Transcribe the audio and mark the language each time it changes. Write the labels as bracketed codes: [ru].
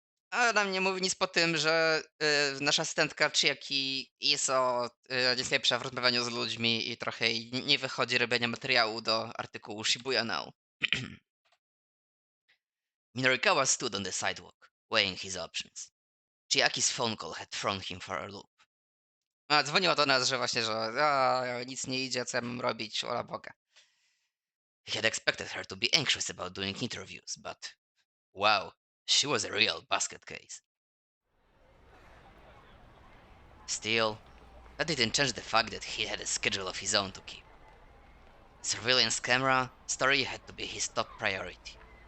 [pl] Ale nam nie mówi nic po tym, że nasza asystentka Chiaki Iso jest lepsza w rozmawianiu z ludźmi i trochę jej nie wychodzi robienia materiału do artykułu Shibuya Now. [en] Minorikawa stood on the sidewalk, weighing his options. Chiaki's phone call had thrown him for a loop. [pl] A, dzwoniła do nas, że właśnie, że nic nie idzie, co ja mam robić, ola Boga. [en] He had expected her to be anxious about doing interviews, but wow, she was a real basket case. Still, that didn't change the fact that he had a schedule of his own to keep. Surveillance camera story had to be his top priority.